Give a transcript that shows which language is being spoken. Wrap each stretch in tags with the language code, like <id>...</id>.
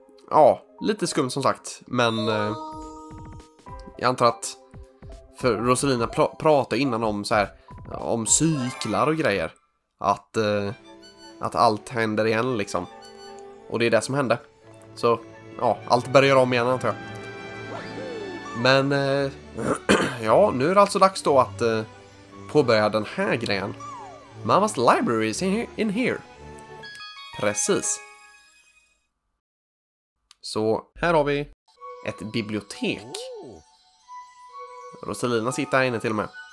<sv>Ja, lite skumt som sagt. Men jag antar att för Rosalina pratade innan om så här, om cyklar och grejer. Att allt händer igen liksom. Och det är det som hände. Så ja, allt börjar om igen antar jag. Men ja, nu är det alltså dags då att påbörja den här grejen.</sv> <en>Mammas library is in here.</en> <sv>Precis. Så här har vi ett bibliotek. Rosalina sitter här inne till och med.</sv>